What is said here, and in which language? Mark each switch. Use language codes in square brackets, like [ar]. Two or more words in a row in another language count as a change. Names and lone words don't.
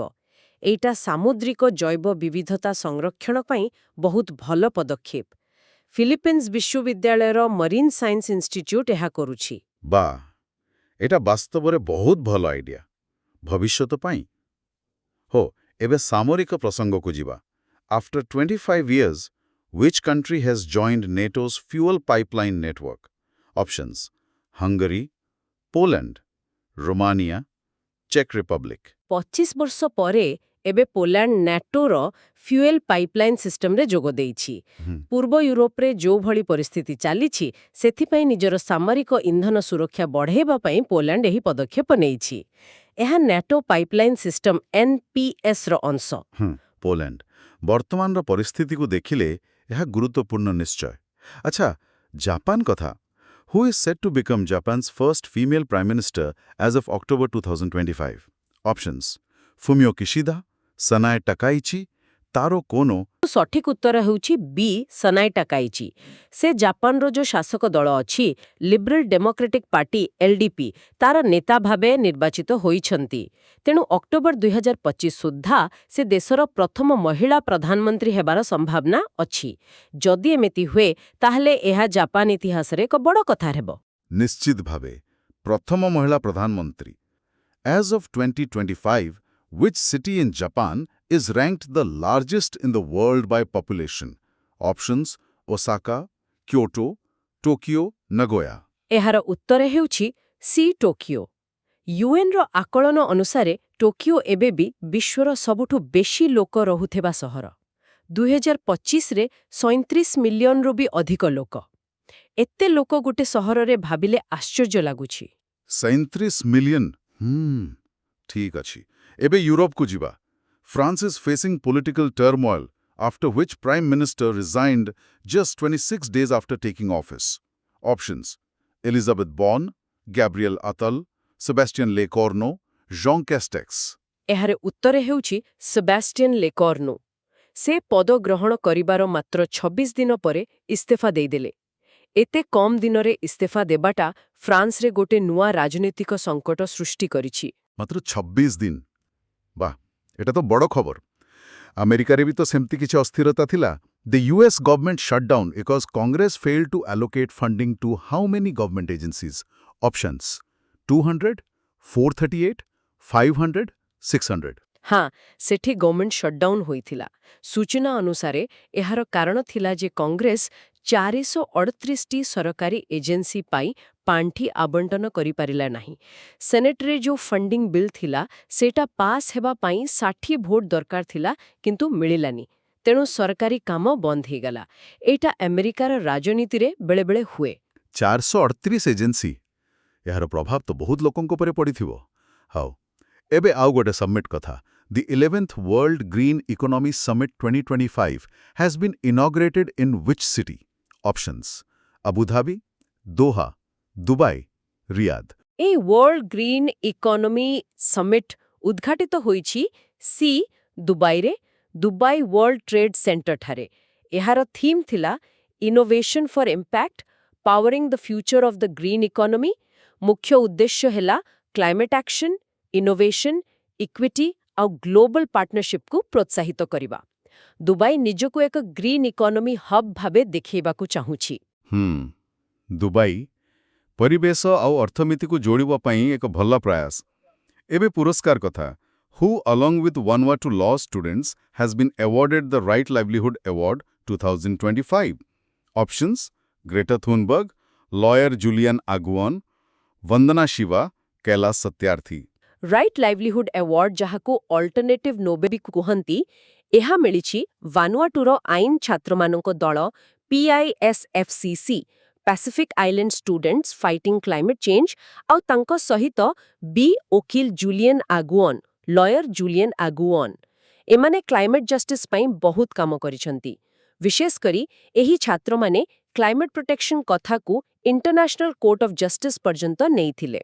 [or] ଏଇଟା ସାମୁଦ୍ରିକ ଜୈବ ବିବିଧତା ସଂରକ୍ଷଣ ପାଇଁ ବହୁତ ଭଲ ପଦକ୍ଷେପ। ଫିଲିପିନ୍ସ ବିଶ୍ୱବିଦ୍ୟାଳୟର ମରିନ୍ ସାଇନ୍ସ ଇନଷ୍ଟିଚ୍ୟୁଟ୍ ଏହା କରୁଛି। ବା, ଏଟା ବାସ୍ତବରେ ବହୁତ ଭଲ ଆଇଡିଆ। ଭବିଷ୍ୟତ ପାଇଁ। ହୋ, ଏବେ ସାମରିକ ପ୍ରସଙ୍ଗକୁ ଯିବା। [en] ଆଫ୍ଟର 25 years, which country has joined NATO's fuel pipeline network? Options: Hungary, Poland, Romania, Czech Republic. [or] 25 ବର୍ଷ ପରେ ଏବେ ପୋଲାଣ୍ଡ ନ୍ୟାଟୋର [en] fuel pipeline systemରେ [or] ଯୋଗ ଦେଇଛି। ପୂର୍ବ ୟୁରୋପରେ ଯେଉଁଭଳି ପରିସ୍ଥିତି ଚାଲିଛି, ସେଥିପାଇଁ ନିଜର ସାମରିକ ଇନ୍ଧନ ସୁରକ୍ଷା ବଢ଼ାଇବା ପାଇଁ ପୋଲାଣ୍ଡ ଏହି ପଦକ୍ଷେପ ନେଇଛି। ଏହା ନ୍ୟାଟୋ ପାଇପଲାଇନ୍ ସିଷ୍ଟମ NPSର ଅଂଶ। ପୋଲାଣ୍ଡ। ବର୍ତ୍ତମାନର ପରିସ୍ଥିତିକୁ ଦେଖିଲେ ଏହା ଗୁରୁତ୍ୱପୂର୍ଣ୍ଣ ନିଶ୍ଚୟ। ଆଚ୍ଛା, ଜାପାନ କଥା। [en] Who is set to become Japan's first female prime minister as of October 2025? Options: Fumio Kishida, Sanae Takaichi, Taro Kono. [or] ସଠିକ ଉତ୍ତର ହେଉଛି ବି ସନାଇ ଟାକାଇଚି। ସେ ଜାପାନର ଯେଉଁ ଶାସକ ଦଳ ଅଛି, ଲିବରାଲ ଡେମୋକ୍ରେଟିକ୍ ପାର୍ଟି LDP, ତାର ନେତା ଭାବେ ନିର୍ବାଚିତ ହୋଇଛନ୍ତି। ତେଣୁ ଅକ୍ଟୋବର 2025 ସୁଦ୍ଧା ସେ ଦେଶର ପ୍ରଥମ ମହିଳା ପ୍ରଧାନମନ୍ତ୍ରୀ ହେବାର ସମ୍ଭାବନା ଅଛି। ଯଦି ଏମିତି ହୁଏ, ତାହେଲେ ଏହା ଜାପାନ ଇତିହାସରେ ଏକ ବଡ଼ କଥା ହେବ। ନିଶ୍ଚିତ ଭାବେ ପ୍ରଥମ ମହିଳା ପ୍ରଧାନମନ୍ତ୍ରୀ। [en] As of 2025, which city in Japan is ranked the largest in the world by population? Options: Osaka, Kyoto, Tokyo, Nagoya. [or] ଏହାର ଉତ୍ତର ହେଉଛି ସି ଟୋକିଓ। ୟୁଏନ୍ର ଆକଳନ ଅନୁସାରେ ଟୋକିଓ ଏବେ ବି ବିଶ୍ୱର ସବୁଠୁ ବେଶୀ ଲୋକ ରହୁଥିବା ସହର। 2025ରେ 37 ମିଲିୟନରୁ ବି ଅଧିକ ଲୋକ। ଏତେ ଲୋକ ଗୋଟେ ସହରରେ ଭାବିଲେ ଆଶ୍ଚର୍ଯ୍ୟ ଲାଗୁଛି। 37 ମିଲିୟନ। ଠିକ୍ ଅଛି। ଏବେ ୟୁରୋପକୁ ଯିବା। [en] France is facing political turmoil, after which Prime Minister resigned just 26 days after taking office. Options: Elizabeth Borne, Gabriel Attal, Sébastien Lecornu, Jean Castex. [or] ଏହାର ଉତ୍ତର ହେଉଛି ସେବାଷ୍ଟିଆନ ଲେକର୍ନୁ। ସେ ପଦ ଗ୍ରହଣ କରିବାର ମାତ୍ର 26 ଦିନ ପରେ ଇସ୍ତଫା ଦେଇଦେଲେ। ଏତେ କମ୍ ଦିନରେ ଇସ୍ତଫା ଦେବାଟା ଫ୍ରାନ୍ସରେ ଗୋଟେ ନୂଆ ରାଜନୈତିକ ସଙ୍କଟ ସୃଷ୍ଟି କରିଛି। ମାତ୍ର 26 ଦିନ। ବାଃ, ଏଟା ତ ବଡ଼ ଖବର। ଆମେରିକାରେ ବି ତ ସେମିତି କିଛି ଅସ୍ଥିରତା ଥିଲା। [en] The US government shut down because Congress failed to allocate funding to how many government agencies? Options: 200, 438, 500, 600. [or] ହଁ, ସେଠି [en] government shutdown [or] ହୋଇଥିଲା। ସୂଚନା ଅନୁସାରେ ଏହାର କାରଣ ଥିଲା ଯେ କଂଗ୍ରେସ 438ଟି ସରକାରୀ ଏଜେନ୍ସି ପାଇଁ ପାଣ୍ଠି ଆବଣ୍ଟନ କରିପାରିଲା ନାହିଁ। ସେନେଟରେ ଯେଉଁ [en] funding bill [or] ଥିଲା, ସେଇଟା ପାସ୍ ହେବା ପାଇଁ 60 ଭୋଟ ଦରକାର ଥିଲା, କିନ୍ତୁ ମିଳିଲାନି। ତେଣୁ ସରକାରୀ କାମ ବନ୍ଦ ହେଇଗଲା। ଏଇଟା ଆମେରିକାର ରାଜନୀତିରେ ବେଳେବେଳେ ହୁଏ। 438 ଏଜେନ୍ସି। ଏହାର ପ୍ରଭାବ ତ ବହୁତ ଲୋକଙ୍କ ଉପରେ ପଡ଼ିଥିବ। ହଉ, ଏବେ ଆଉ ଗୋଟେ ସମିଟ୍ କଥା। [en] The 11th World Green Economy Summit 2025 has been inaugurated in which city? Options: Abu Dhabi, Doha, Dubai, Riyadh. [or] এই ୱାର୍ଲଡ ଗ୍ରୀନ୍ ଇକୋନୋମି ସମିଟ୍ ଉଦ୍ଘାଟିତ ହୋଇଛି ସି ଦୁବାଇରେ, ଦୁବାଇ ୱାର୍ଲଡ ଟ୍ରେଡ୍ ସେଣ୍ଟରଠାରେ। ଏହାର ଥିମ୍ ଥିଲା [en] Innovation for Impact, Powering the Future of the Green Economy. [or] ମୁଖ୍ୟ ଉଦ୍ଦେଶ୍ୟ ହେଲା [en] climate action, [or] ଇନୋଭେସନ୍, ଇକ୍ୱିଟି ଆଉ [en] global partnershipକୁ [or] ପ୍ରୋତ୍ସାହିତ କରିବା। ଦୁବାଇ ନିଜକୁ ଏକ [en] green economy hub [or] ଭାବେ ଦେଖାଇବାକୁ ଚାହୁଁଛି। ଦୁବାଇ ପରିବେଶ ଆଉ ଅର୍ଥନୀତିକୁ ଯୋଡ଼ିବା ପାଇଁ ଏକ ଭଲ ପ୍ରୟାସ। ଏବେ ପୁରସ୍କାର କଥା। [en] Who along with Vanuatu law students has been awarded the Right Livelihood Award 2025? Options: Greta Thunberg, lawyer Julian Aguon, Vandana Shiva, Kailash Satyarthi. [or] ରାଇଟ୍ ଲାଇଭଲିହୁଡ୍ ଆୱାର୍ଡ, ଯାହାକୁ [en] Alternative Nobel [or] ବି କୁହନ୍ତି, ଏହା ମିଳିଛି ଭାନୁଆଟୁର ଆଇନ ଛାତ୍ରମାନଙ୍କ ଦଳ PISFCC, ପାସିଫିକ୍ ଆଇଲ୍ୟାଣ୍ଡ ଷ୍ଟୁଡେଣ୍ଟସ୍ ଫାଇଟିଂ କ୍ଲାଇମେଟ୍ ଚେଞ୍ଜ ଆଉ ତାଙ୍କ ସହିତ ବି ଓକିଲ ଜୁଲିଏନ୍ ଆଗୁଅନ୍ ଲୟର ଜୁଲିଏନ୍ ଆଗୁଅନ୍ ଏମାନେ [en] climate justice [or] ପାଇଁ ବହୁତ କାମ କରିଛନ୍ତି ବିଶେଷ କରି ଏହି ଛାତ୍ରମାନେ [en] climate protection [or] କଥାକୁ ଇଣ୍ଟରନ୍ୟାସନାଲ କୋର୍ଟ ଅଫ୍ ଜଷ୍ଟିସ୍ ପର୍ଯ୍ୟନ୍ତ ନେଇଥିଲେ